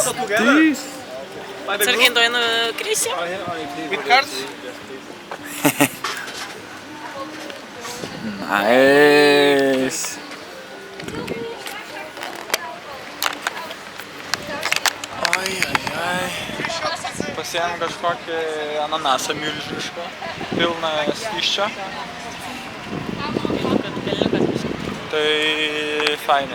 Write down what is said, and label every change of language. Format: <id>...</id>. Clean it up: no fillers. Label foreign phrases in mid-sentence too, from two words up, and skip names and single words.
<lt>matys. Atsargiai nukrysi.</lt> <en>With cards? Nice.</en> <lt>Oi. Pasiėmėm kažkokį ananasą milžinišką, pilną skysčio. Tai fainai.</lt>